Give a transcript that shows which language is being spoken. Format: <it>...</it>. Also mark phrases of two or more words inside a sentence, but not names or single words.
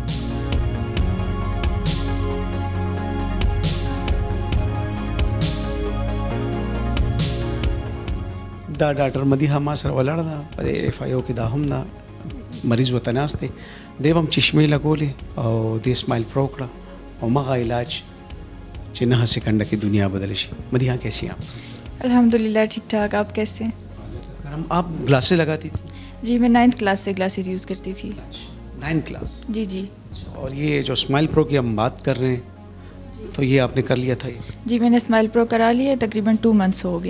<ps>دا ډاکټر مدیحه ما سره ولاړه ده په اف آی او کې، دا هم دا مریض ورته ناست دی، دی به هم چشمې لګولې او دې اسماعیل پرو کړه او مغه علاج چې 9 سیکنډه کې دنیا بدل شي.</ps> <ur>مدیحه کیسی ہیں آپ؟ الحمدللہ ٹھیک ٹھاک. آپ کیسے ہیں؟ آپ گلاسز لگاتی تھی؟ جی میں 9th کلاس سے</ur> <en>glasses use</en> <ur>کرتی تھی. 9th کلاس؟ جی جی. اور یہ جو اسماعیل پرو کی ہم بات کر رہے ہیں تو یہ آپ نے کر لیا تھا؟ جی میں نے اسماعیل پرو کرا لیا، تقریباً 2 months ہو گئے.</ur>